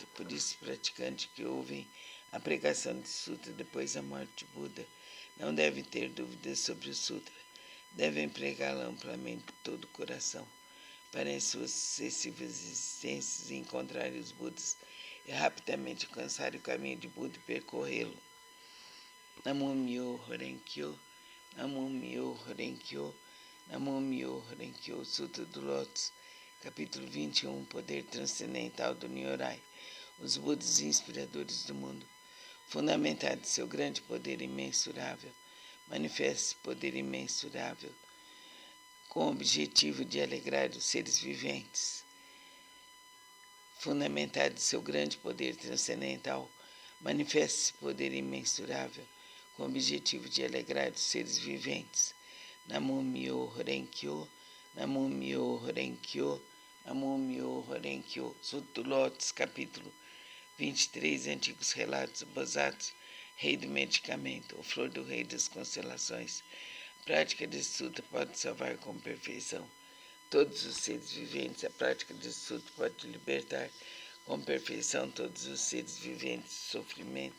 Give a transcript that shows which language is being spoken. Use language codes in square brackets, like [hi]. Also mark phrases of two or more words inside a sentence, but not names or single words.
[pt] Por isso, os praticantes que ouvem a pregação de sutra depois da morte de Buda não devem ter dúvidas sobre o sutra. Devem pregá-lo amplamente de todo o coração, para em suas sucessivas existências encontrarem os Budas e rapidamente alcançarem o caminho de Buda e percorrê-lo. [ja] Namo Myo Horenkyo, Namo Myo Horenkyo, Namo Myo Horenkyo. [pt] Sutra do Lótus, capítulo 21, Poder Transcendental do Nyorai. Os Budas inspiradores do mundo, fundamentado em seu grande poder imensurável, manifesta poder imensurável com o objetivo de alegrar os seres viventes. Fundamentado em seu grande poder transcendental, manifesta poder imensurável com o objetivo de alegrar os seres viventes. [ja] Namo Myo Horenkyo, Namo Myo Horenkyo, Namo Myo Horenkyo. [pt] Sutra do Lótus, capítulo 23, Antigos Relatos. Bodhisattva, Rei do Medicamento, o Flor do Rei das Constelações. A prática desse sutra pode salvar com perfeição todos os seres viventes. A prática desse sutra pode libertar com perfeição todos os seres viventes do sofrimento.